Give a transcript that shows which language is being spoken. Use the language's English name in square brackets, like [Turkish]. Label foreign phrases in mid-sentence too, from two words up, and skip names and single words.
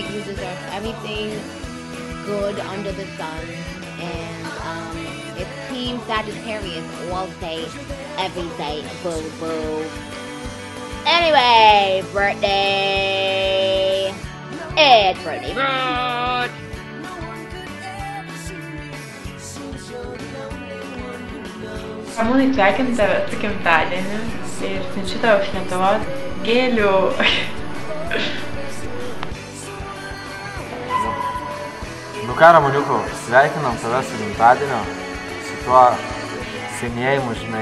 [English] You deserve everything good under the sun. And it's Team Sagittarius all day, every day. Boo, boo. Anyway, birthday. It's Brittany. Good. [Lithuanian] Ramūnai, sveikinu tave su gimtadieniu ir siunčiu tau iš Lietuvos gėlių. Nu ką, Ramūniukų, sveikinam tave su gimtadieniu, su tuo senėjimu, žinai.